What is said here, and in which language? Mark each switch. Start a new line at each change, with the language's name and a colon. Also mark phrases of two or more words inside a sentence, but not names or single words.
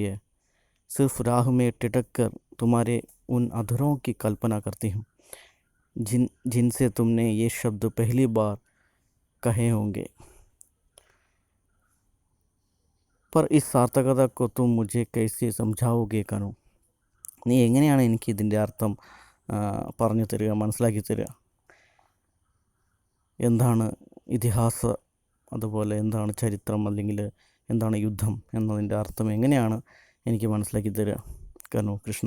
Hindi: सिर्फ राह में टिटक कर तुम्हारे उन अधरों की कल्पना करती हूँ जिनसे तुमने ये शब्द पहली बार कहे होंगे. पर इस सार्थकता को तुम मुझे कैसे समझाओगे कनु.
Malayalam: നീ എങ്ങനെയാണ് എനിക്ക് ഇതിൻ്റെ അർത്ഥം പറഞ്ഞു തരിക, മനസ്സിലാക്കി തരിക. എന്താണ് ഇതിഹാസ, അതുപോലെ എന്താണ് ചരിത്രം, അല്ലെങ്കിൽ എന്താണ് യുദ്ധം എന്നതിൻ്റെ അർത്ഥം എങ്ങനെയാണ് എനിക്ക് മനസ്സിലാക്കി തരിക കനു കൃഷ്ണ.